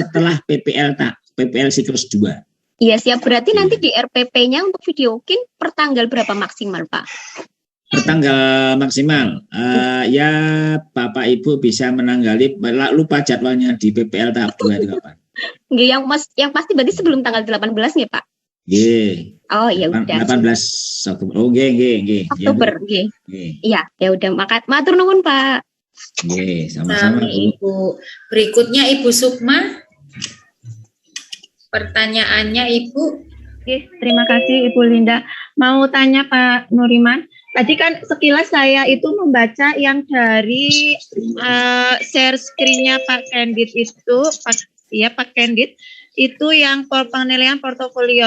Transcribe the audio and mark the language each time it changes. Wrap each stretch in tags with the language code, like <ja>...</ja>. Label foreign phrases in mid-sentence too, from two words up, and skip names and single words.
<id>setelah PPL siklus 2. Iya, siap. Berarti nanti di RPP-nya untuk video mungkin per tanggal berapa maksimal, Pak? Pertanggal maksimal, ya Bapak Ibu bisa menanggali, lupa jadwalnya di PPL tahap 2 itu kapan? Nggih, yang pasti berarti sebelum tanggal 18 nggih, Pak? Nggih. Oh, ya udah. 18 Oktober. Oh, nggih. Oktober, nggih. Iya, ya udah.</id> <jv>Matur nuwun, Pak.</jv> <id>Nggih, sama-sama, Bu. Ibu. Berikutnya Ibu Sukma. Pertanyaannya Ibu. Oke, terima kasih Ibu Linda. Mau tanya Pak Nuriman. Tadi kan sekilas saya itu membaca yang dari</id> <en>share screen-</en> <id>nya Pak Candid itu, Pak Candid, itu yang penilaian portofolio.</id>